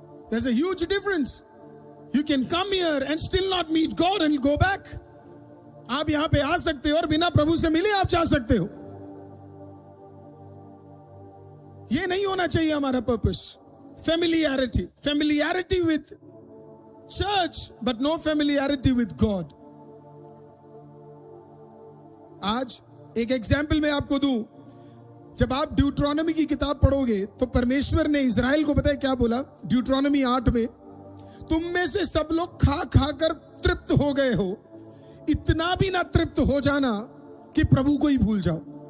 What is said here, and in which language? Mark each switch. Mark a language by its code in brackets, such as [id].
[en] There's a huge difference. You can come here and still not meet God and go back. [hi] आप यहां पे आ सकते हो और बिना प्रभु से मिले आप जा सकते हो. ये नहीं होना चाहिए हमारा purpose. [en] Familiarity with church, but no familiarity with God. [hi] आज एक एग्जाम्पल मैं आपको दूं. जब आप ड्यूट्रोनॉमी की किताब पढ़ोगे तो परमेश्वर ने इजराइल को पता है क्या बोला? ड्यूट्रोनॉमी 8 में, तुम में से सब लोग खा खाकर तृप्त हो गए हो, इतना भी ना तृप्त हो जाना कि प्रभु को ही भूल जाओ.